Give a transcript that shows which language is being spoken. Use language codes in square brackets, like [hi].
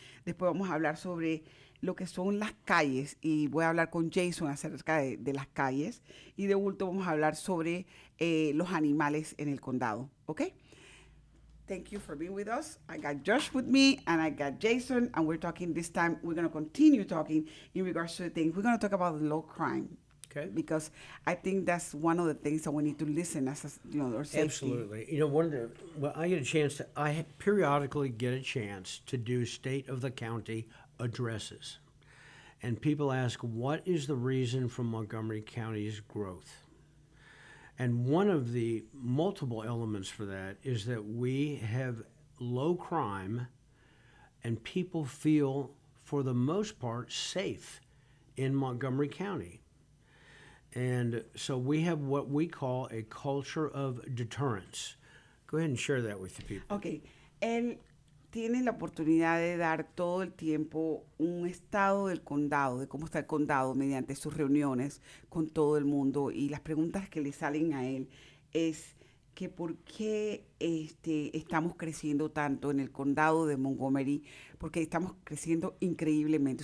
[es] Después vamos a hablar sobre lo que son las calles, y voy a hablar con Jason acerca de las calles, y de último vamos a hablar sobre los animales en el condado. ¿Ok? [en] Thank you for being with us. I got Josh with me, and I got Jason, and we're talking this time, we're going to continue talking in regards to the things. We're going to talk about low crime. Okay. Because I think that's one of the things that we need to listen as our safety. Absolutely. I periodically get a chance to do state of the county addresses. And people ask, what is the reason for Montgomery County's growth? And one of the multiple elements for that is that we have low crime and people feel, for the most part, safe in Montgomery County. And so we have what we call a culture of deterrence. Go ahead and share that with the people. Okay. [es] Él tiene la oportunidad de dar todo el tiempo un estado del condado, de cómo está el condado, mediante sus reuniones con todo el mundo. Y las preguntas que le salen a él es que por qué estamos creciendo tanto en el condado de Montgomery, porque estamos creciendo increíblemente.